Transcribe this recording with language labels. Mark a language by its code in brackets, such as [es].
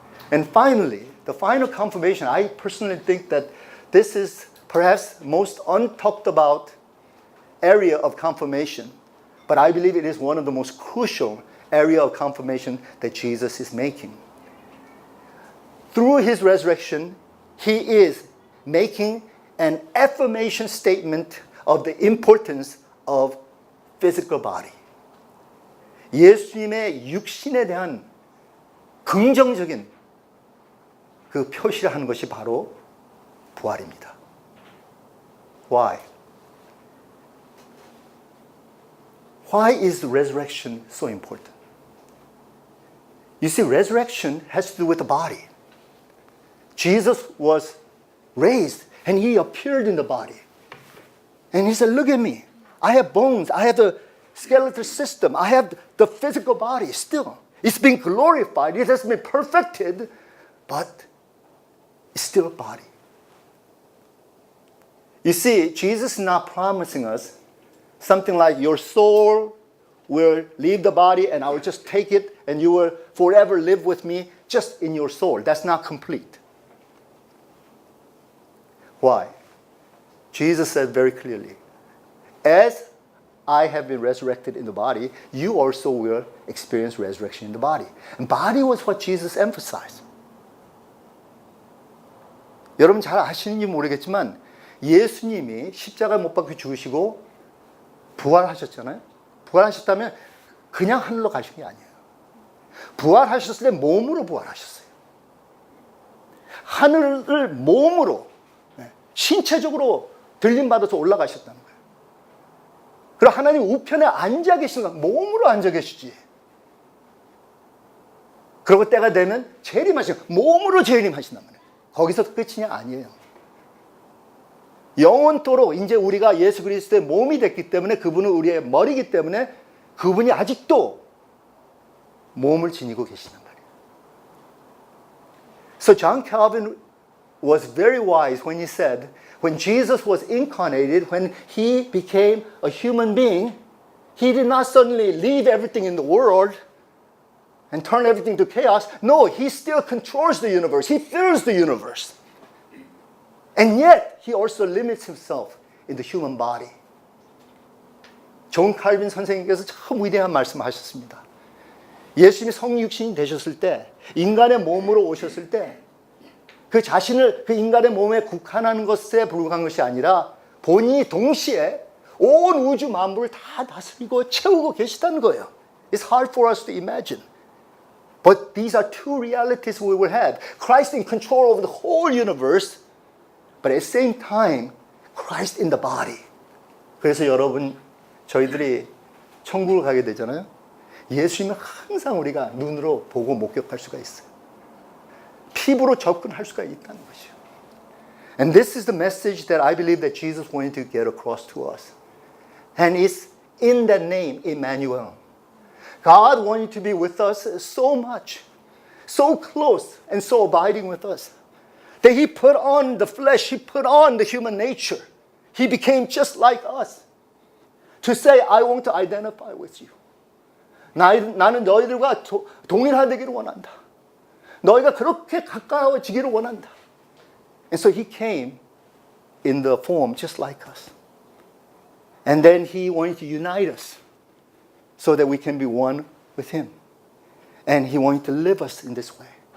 [en] And finally, the final confirmation, I personally think that this is perhaps most untalked about area of confirmation, but I believe it is one of the most crucial area of confirmation that Jesus is making. Through his resurrection, he is making an affirmation statement of the importance of physical body. [ko] 예수님의 육신에 대한 긍정적인 그 표시를 하는 것이 바로 부활입니다. [en] Why? Why is the resurrection so important? You see, resurrection has to do with the body. Jesus was raised and he appeared in the body. And he said, look at me. I have bones. I have the skeletal system. I have the physical body still. It's been glorified. It has been perfected, but it's still a body. You see, Jesus is not promising us something like your soul will leave the body and I will just take it and you will forever live with me just in your soul. That's not complete. Why? Jesus said very clearly, as I have been resurrected in the body, you also will experience resurrection in the body. And body was what Jesus emphasized. [ko] 여러분 잘 아시는지 모르겠지만 예수님이 십자가 못 박혀 죽으시고 부활하셨잖아요. 부활하셨다면 그냥 하늘로 가신 게 아니에요. 부활하셨을 때 몸으로 부활하셨어요. 하늘을 몸으로, 신체적으로 들림받아서 올라가셨다는 거예요. 그리고 하나님 우편에 앉아 계신 건 몸으로 앉아 계시지. 그리고 때가 되면 재림하시고 몸으로 재림하신단 말이에요. 거기서 끝이냐? 아니에요. 영원토록 이제 우리가 예수 그리스도의 몸이 됐기 때문에 그분은 우리의 머리이기 때문에 그분이 아직도 몸을 지니고 계시단 말이에요. [en] So John Calvin was very wise when he said, when Jesus was incarnated, when he became a human being, he did not suddenly leave everything in the world and turn everything to chaos. No, he still controls the universe. He fills the universe. And yet, he also limits himself in the human body. [ko] 존 칼빈 선생님께서 참 위대한 말씀을 하셨습니다. 예수님이 성육신이 되셨을 때, 인간의 몸으로 오셨을 때, 그 자신을 그 인간의 몸에 국한하는 것에 불과한 것이 아니라 본인이 동시에 온 우주 만물을 다 다스리고 채우고 계시다는 거예요. [en] It's hard for us to imagine. But these are two realities we will have. Christ in control of the whole universe, but at the same time, Christ in the body. [ko] 그래서 여러분, 저희들이 천국을 가게 되잖아요. 예수님을 항상 우리가 눈으로 보고 목격할 수가 있어요. 피부로 접근할 수가 있다는 것이죠. [en] And this is the message that I believe that Jesus wanted to get across to us. And it's in that name, Emmanuel. God wanted to be with us so much, so close, and so abiding with us, that he put on the flesh, he put on the human nature. He became just like us. To say, I want to identify with you. [ko] 나는 너희들과 동일화되기를 원한다. 너희가 그렇게 가까워지기를 원한다. [en] And so he came in the form just like us. And then he wanted to unite us so that we can be one with him. And he wanted to live us in this way.